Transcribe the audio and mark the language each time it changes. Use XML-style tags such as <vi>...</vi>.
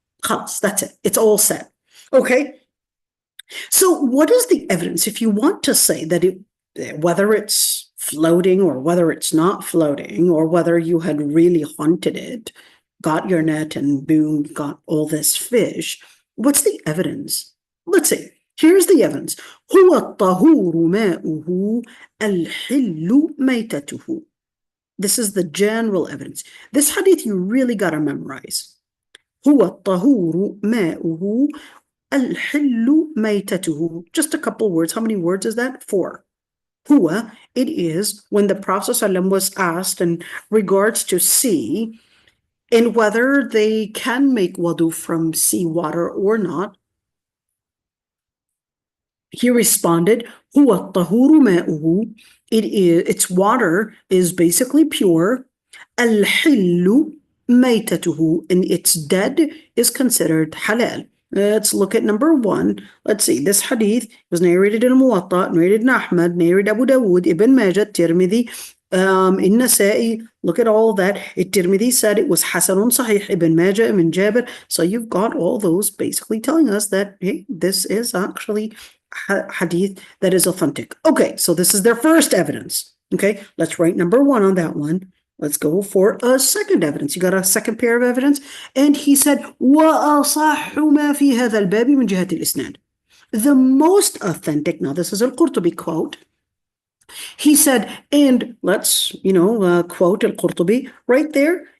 <en>Khalas, that's it. It's all set. Okay. So what is the evidence? If you want to say that whether it's floating or whether it's not floating, or whether you had really hunted it, got your net and boom, got all this fish, what's the evidence? Let's see. Here's the evidence.</en> <ar>هو الطهور ماؤه الحل ميتته.</ar> <en>This is the general evidence. This hadith you really got to memorize.</en> <ar>هو الطهور ماؤه الحل ميتته.</ar> <en>Just a couple words. How many words is that? 4. Huwa, it is when the Prophet ﷺ was asked in regards to sea and whether they can make wudu from seawater or not. He responded,</en> <ar>Huwa tahuru ma'uhu.</ar> <en>Its water is basically pure.</en> <ar>Al-hillu maytatuhu,</ar> <en>and its dead is considered halal. Let's look at number 1. Let's see. This hadith was narrated in Muwatta, narrated in Ahmad, narrated Abu Dawood, Ibn Majah, Tirmidhi, in Nasa'i. Look at all that. Tirmidhi said it was Hasanun Sahih, Ibn Majah, Ibn Jabir. So you've got all those basically telling us that, hey, this is actually hadith that is authentic. Okay, so this is their first evidence. Okay, let's write number 1 on that one. Let's go for a second evidence. You got a second pair of evidence?</en> <ar>And he said, وَأَصَحُّ مَا فِي هَذَا الْبَابِ مِنْ جِهَةِ الْإِسْنَادِ.</ar> <en>The most authentic, now this is al-Qurtubi quote. He said, and let's, quote al-Qurtubi right there.</en>